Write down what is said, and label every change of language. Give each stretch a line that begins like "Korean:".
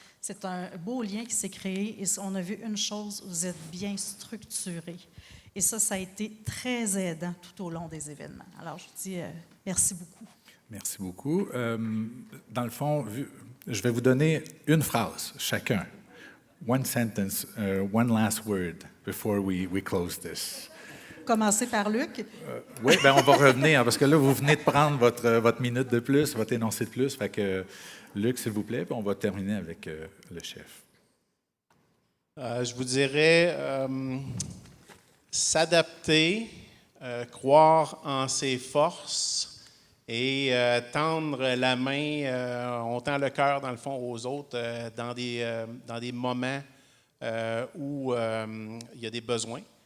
French: C'est un beau lien qui s'est créé et on a vu une chose, vous êtes bien structurés. Et ça a été très aidant tout au long des événements. Alors, je vous dis merci beaucoup. Merci beaucoup. Dans le fond, je vais vous donner une phrase chacun.
English: One sentence, one last word before we close this.
French: Commencer par Luc. Oui, bien, on va revenir, parce que là, vous venez de prendre votre minute de plus, votre énoncé de plus. Fait que, Luc, s'il vous plaît, puis on va terminer avec le chef. Je vous dirais s'adapter, croire en ses forces et tendre la main, on tend le cœur dans le fond aux autres dans des moments où il y a des besoins.